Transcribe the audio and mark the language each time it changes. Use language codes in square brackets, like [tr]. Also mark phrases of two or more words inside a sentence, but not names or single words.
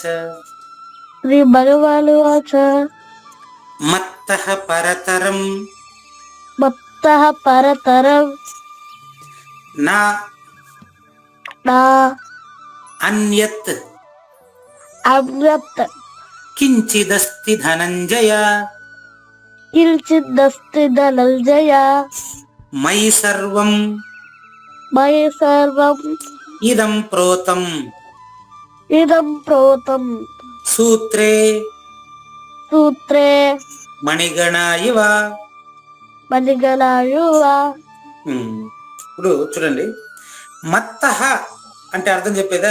[sa] శ్రీ భగవాను వాచ మత్తః పరతరం మత్తః పరతరం నా నా అన్యత్ అన్యత్ కించిదస్తి ధనంజయ కించిదస్తి ధనంజయ మయి సర్వం మయి సర్వం ఇదం ప్రోతం సూత్రే మణిగణ ఇవ. [te] ఇప్పుడు చూడండి, మత్తః అంటే అర్థం చెప్పేదా?